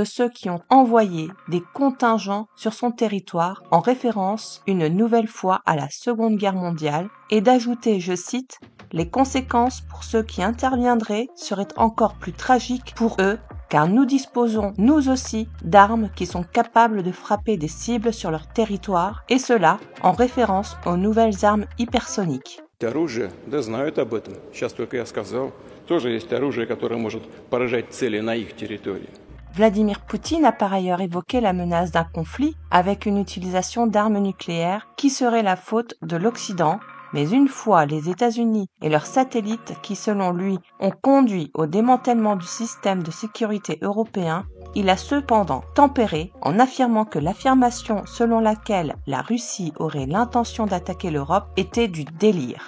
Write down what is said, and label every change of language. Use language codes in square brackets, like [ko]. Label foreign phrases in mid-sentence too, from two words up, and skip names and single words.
[fr] ceux qui ont envoyé des contingents sur son territoire en référence une nouvelle fois à la Seconde Guerre mondiale et d'ajouter, je cite, « Les conséquences pour ceux qui interviendraient seraient encore plus tragiques pour eux car nous disposons, nous aussi, d'armes qui sont capables de frapper des cibles sur leur territoire et cela en référence aux nouvelles armes hypersoniques. » [ru] Оружие, да, знают об этом. Сейчас только я сказал. Тоже есть оружие, которое может поражать цели на их территории. [fr] Vladimir Poutine a par ailleurs évoqué la menace d'un conflit avec une utilisation d'armes nucléaires qui serait la faute de l'Occident, mais une fois les États-Unis et leurs satellites qui, selon lui, ont conduit au démantèlement du système de sécurité européen, il a cependant tempéré en affirmant que l'affirmation selon laquelle la Russie aurait l'intention d'attaquer l'Europe était du délire.